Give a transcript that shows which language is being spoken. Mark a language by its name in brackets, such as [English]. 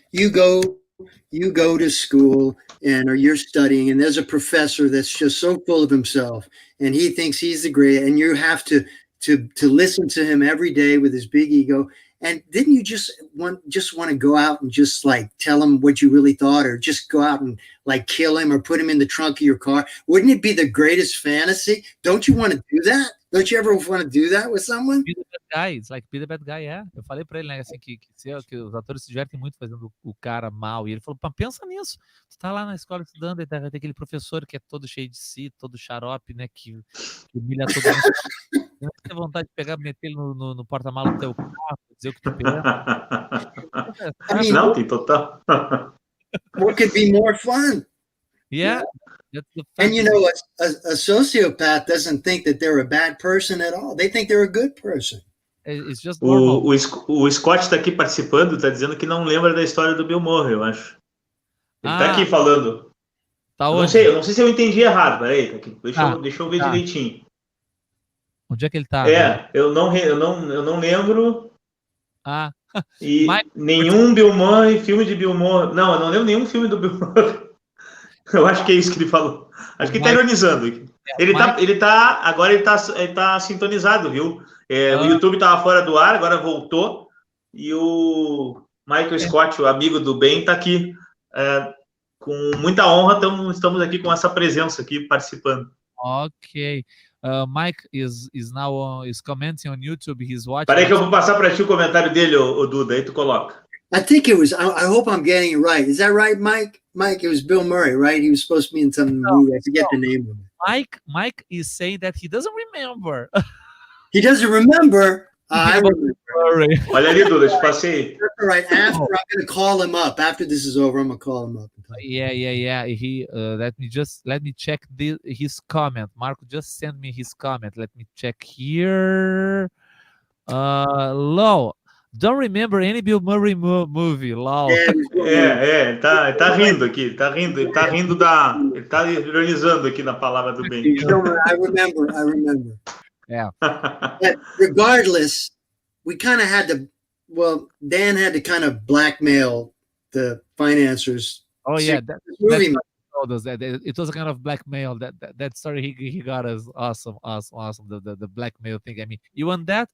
[English] You go to school or you're studying, and there's a professor that's just so full of himself, and he thinks he's the great, and you have to listen to him every day with his big ego. And didn't you just want to go out and just like tell him what you really thought, or just go out and like kill him or put him in the trunk of your car? Wouldn't it be the greatest fantasy? Don't you want to do that? Don't you ever want to do that with someone? Be the bad guy. It's like be the bad guy, yeah. [Portuguese] Eu falei pra ele, né, assim, que os atores se divertem muito fazendo o cara mal. E ele falou, pensa nisso. Tu tá lá na escola estudando, e tem aquele professor que é todo cheio de si, todo xarope, né, que humilha todo mundo. Não tem vontade de pegar, meter ele no porta-malas do teu carro, dizer o que tu pensa. Não, tem total. [English] What could be more fun? Yeah. That's the And you know, a sociopath doesn't think that they're a bad person at all. They think they're a good person. It's just normal. [Portuguese] O Scott está aqui participando, está dizendo que não lembra da história do Bill Murray, eu acho. Ele está aqui falando. Tá eu onde? não sei se eu entendi errado, peraí, tá aqui. Deixa eu ver direitinho. Onde é que ele tá? Eu não lembro. E Mike, nenhum Bill Murray, filme de Bill Murray. Não, eu não lembro nenhum filme do Bill Murray. Eu acho que é isso que ele falou. Acho que ele tá ironizando aqui. Agora ele tá sintonizado, viu? O YouTube tava fora do ar, agora voltou. E o Michael Scott, o amigo do Ben, tá aqui. Com muita honra, estamos aqui com essa presença aqui, participando. [English] Ok. Mike is commenting on YouTube. He's watching. [Portuguese] Peraí que eu vou passar para ti o comentário dele, o Duda, aí tu coloca. [English] I think it was, I hope I'm getting it right. Is that right, Mike? Mike, it was Bill Murray, right? He was supposed to be in some movie. I forget the name of it. Mike is saying that he doesn't remember. He doesn't remember? I remember. [Portuguese] Olha ali, Duda, te passei. [English] All right, after I'm going to call him up. After this is over, I'm going to call him up. Yeah. He let me check his comment. Marco just sent me his comment. Let me check here. Low. Don't remember any Bill Murray movie, lol. [Portuguese] Ele tá rindo aqui, ele tá ironizando aqui na palavra do bem. [English] I remember. Yeah. But regardless, we kind of had to, Dan had to kind of blackmail the financiers. Oh yeah, that it was a kind of blackmail. That story he got us awesome. The blackmail thing. I mean, you want that?